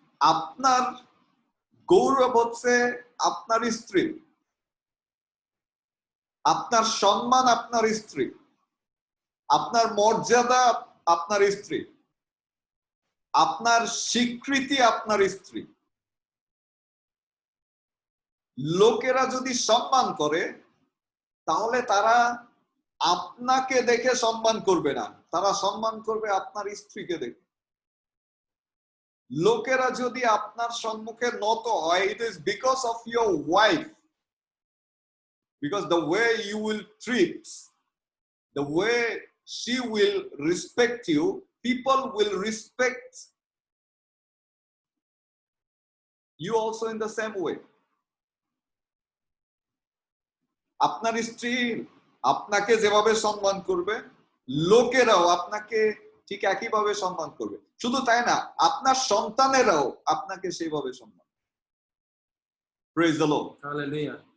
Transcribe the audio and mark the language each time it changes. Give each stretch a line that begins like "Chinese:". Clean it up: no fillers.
Bangla: আপনার গৌরব হচ্ছে আপনার স্ত্রী, আপনার সম্মান আপনার স্ত্রী, আপনার মর্যাদা আপনার স্ত্রী, আপনার স্বীকৃতি আপনার স্ত্রী। লোকেরা যদি সম্মান করে তাহলে তারা আপনাকে দেখে সম্মান করবে না, তারা সম্মান করবে আপনার স্ত্রীকে দেখে। লোকেরা যদি আপনার সম্মুখে নত হয়,
English: it is because of your wife, because the way you will treat, the way she will respect you, people will respect you also in the same way.
Bangla: আপনার স্ত্রী আপনাকে যেভাবে সম্মান করবে, লোকেরাও আপনাকে ঠিক একইভাবে সম্মান করবে। শুধু তাই না, আপনার সন্তানেরাও আপনাকে সেইভাবে সম্মান।
English: Praise the Lord. Hallelujah.